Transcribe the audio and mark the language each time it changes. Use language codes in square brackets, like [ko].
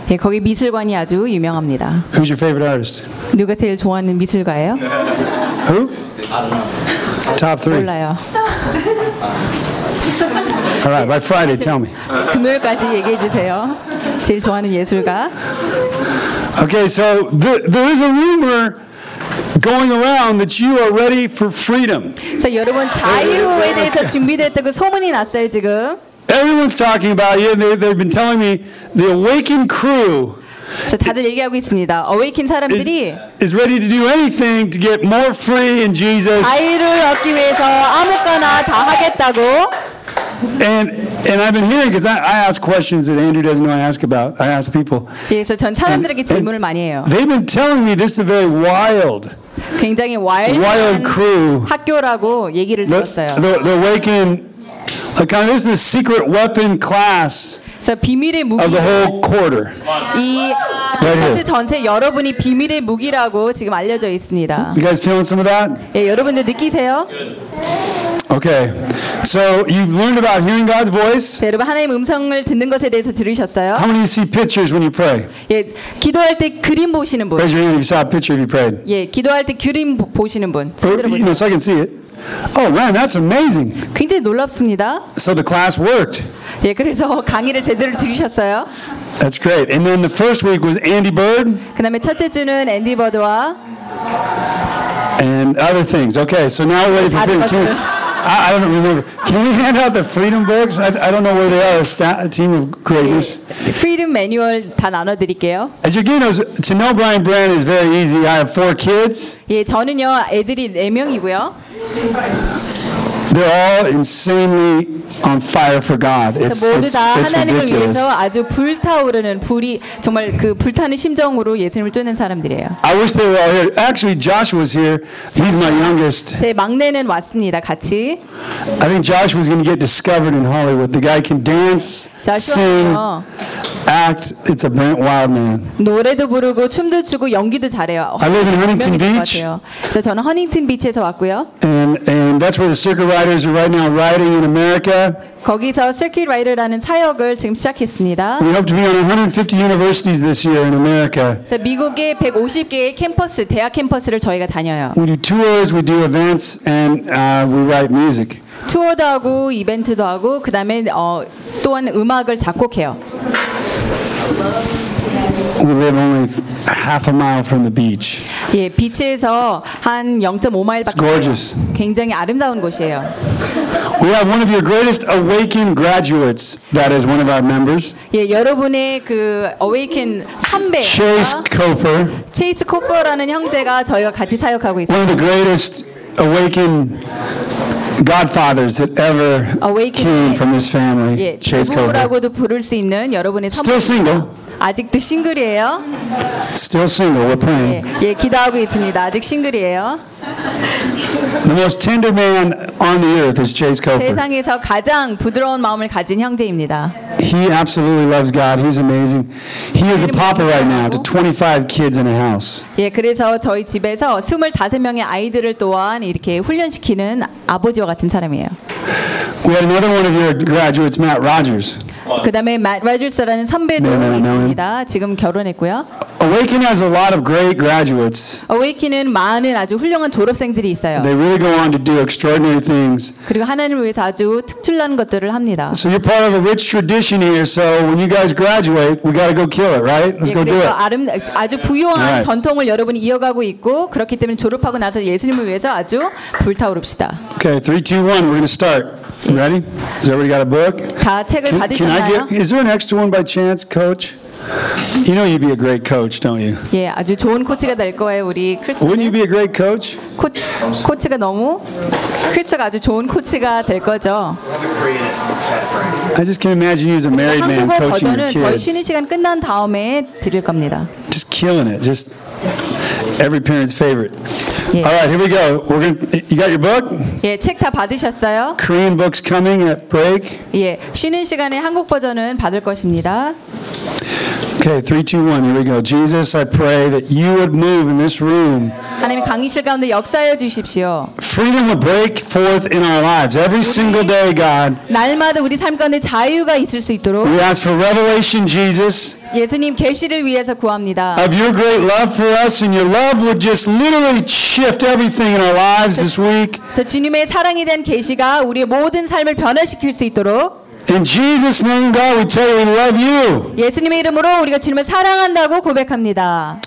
[ko] 예, 거기 미술관이 아주 유명합니다. [en] Who's your favorite artist? [ko] 누가 제일 좋아하는 미술가예요? [en] Who? I don't know. Top three. [ko] 몰라요. [en] All right, by Friday, tell me. [ko] 금요일까지 얘기해 주세요. 제일 좋아하는 예술가. [en] Okay, so there is a rumor going around that you are ready for freedom. [ko] So 여러분 자유에 대해서 준비됐다고 소문이 났어요 지금. [en] Everyone's talking about you. They've been telling me the awakened crew. [ko] So 다들 얘기하고 있습니다. Awakened 사람들이 [en] is ready to do anything to get more free in Jesus. [ko] 자유를 얻기 위해서 아무거나 다 하겠다고. [en] And I've been hearing because I ask questions that Andrew doesn't know I ask about. I ask people. [ko] 예, 그래서 전 사람들에게 질문을 많이 해요. [en] They've been telling me this is a very wild. [ko] 굉장히 wild [en] crew. [ko] 학교라고 얘기를 들었어요. [en] The awakened. Like, this is the secret weapon class of the whole quarter. [ko] 이 [en] right [ko] 전체 여러분이 비밀의 무기라고 지금 알려져 있습니다. [en] You guys feeling some of that? [ko] 예, 여러분들 느끼세요? [en] Okay. So you've learned about hearing God's voice. [ko] 네, 여러분 하나님 음성을 듣는 것에 대해서 들으셨어요? [en] How many see pictures when you pray? [ko] 예, 기도할 때 그림 보시는 분. [en] Raise your hand if you saw a picture if you prayed. [ko] 예, 기도할 때 그림 보시는 분. [en] You know, so I can see it. Oh man, that's amazing. [ko] 굉장히 놀랍습니다. [en] So the class worked. [ko] 예, 그래서 강의를 제대로 들으셨어요. [en] That's great. And then the first week was Andy Bird. [ko] 그다음에 첫째 주는 앤디 버드와. [en] And other things. Okay, so now we're ready for freedom. I don't remember. Can we hand out the freedom books? I don't know where they are. A team of creators. Freedom manual [ko] 다 나눠드릴게요. [en] As you know, to know Brian Brand is very easy. I have four kids. [ko] 예, 저는요 애들이 네 명이고요. [en] They're all insanely on fire for God. It's ridiculous. [ko] 아주 불타오르는 불이 정말 그 불타는 심정으로 예수님을 쫓는 사람들이에요. [en] I wish they were all here. Actually, Joshua was here. He's my youngest. [ko] 제 막내는 왔습니다. 같이. [en] I think Joshua was going to get discovered in Hollywood. The guy can dance, sing, act. It's a brilliant wild man. [ko] 노래도 부르고 춤도 추고 연기도 잘해요. [en] I live in Huntington Beach. [ko] 저는 허닝턴 비치에서 왔고요. [en] And that's where the circuit riders are right now riding in America. [ko] 거기서 Circuit Rider라는 사역을 지금 시작했습니다. [en] We hope to be on 150 universities this year in America. [ko] 그래서 미국의 150개의 캠퍼스, 대학 캠퍼스를 저희가 다녀요. [en] We do tours, we do events, and we write music. [ko] 투어도 하고 이벤트도 하고 그다음에 또한 음악을 작곡해요. [en] We live only half a mile from the beach. [ko] 예, 비치에서 한 0.5마일밖에. [en] Gorgeous. [ko] 굉장히 아름다운 곳이에요. [en] We have one of your greatest awakened graduates. That is one of our members. [ko] 예, 여러분의 그 awaken 선배. [en] Chase Cofer. [ko] Chase Cofer라는 형제가 저희와 같이 사역하고 있어요. [en] One of the greatest awakened godfathers that ever came from this family. [ko] 예, [en] Chase Cofer. [ko] 부부라고도 부를 수 있는 여러분의 선배. [en] Still single. [ko] 아직도 싱글이에요. [en] Still single, we're praying. [ko] 예, 기도하고 있습니다. 아직 싱글이에요. [en] The most tender man on the earth is Chase Cofer. [ko] 세상에서 가장 부드러운 마음을 가진 형제입니다. [en] He absolutely loves God. He's amazing. He is a papa right now to 25 kids in a house. [ko] 예, 그래서 저희 집에서 25명의 아이들을 또한 이렇게 훈련시키는 아버지와 같은 사람이에요. [en] We have another one of your graduates, Matt Rogers. [ko] 그다음에 Matt Rogers라는 선배도 있습니다. 지금 결혼했고요. [en] Awaken has a lot of great graduates. [ko] Awaken은 많은 아주 훌륭한 졸업생들이 있어요. [en] They really go on to do extraordinary things. [ko] 그리고 하나님을 위해서 아주 특출난 것들을 합니다. [en] So you're part of a rich tradition here. So when you guys graduate, we got to go kill it, right? Let's go do it. [ko] 아주 부유한 right. 전통을 여러분이 이어가고 있고 그렇기 때문에 졸업하고 나서 예수님을 위해서 아주 불타오릅시다. [en] Okay, 3, 2, 1, we're going to start. You ready? Has everybody got a book? [ko] 다 책을 받으셨나요? [en] Is there an extra one by chance, Coach? You know you'd be a great coach, don't you? [ko] 예, 아주 좋은 코치가 될 거예요, 우리 크리스. [en] Wouldn't you be a great coach? [ko] 코치가 너무 크리스가 아주 좋은 코치가 될 거죠. [en] I just can imagine you as a married man coaching your kids. [ko] 한국어 버전은 저희 쉬는 시간 끝난 다음에 드릴 겁니다. [en] Just killing it, just every parent's favorite. Yeah. All right, here we go. We're gonna. You got your book? [ko] 예, 책 다 받으셨어요? [en] Korean books coming at break. [ko] 예, 쉬는 시간에 한국 버전은 받을 것입니다. [en] Okay, 3, 2, 1, here we go. Jesus, I pray that you would move in this room. [ko] 하나님 강의실 가운데 역사해 주십시오. [en] Freedom will break forth in our lives every single day, God. [ko] 날마다 우리 삶 가운데 자유가 있을 수 있도록. [en] We ask for revelation, Jesus. [ko] 예수님 계시를 위해서 구합니다. [en] Of your great love for us, and your love would just literally shift everything in our lives this week. [ko] 주님의 사랑이 된 계시가 우리의 모든 삶을 변화시킬 수 있도록. [en] In Jesus' name, God, we tell you we love you. [ko] 예수님의 이름으로 우리가 주님을 사랑한다고 고백합니다.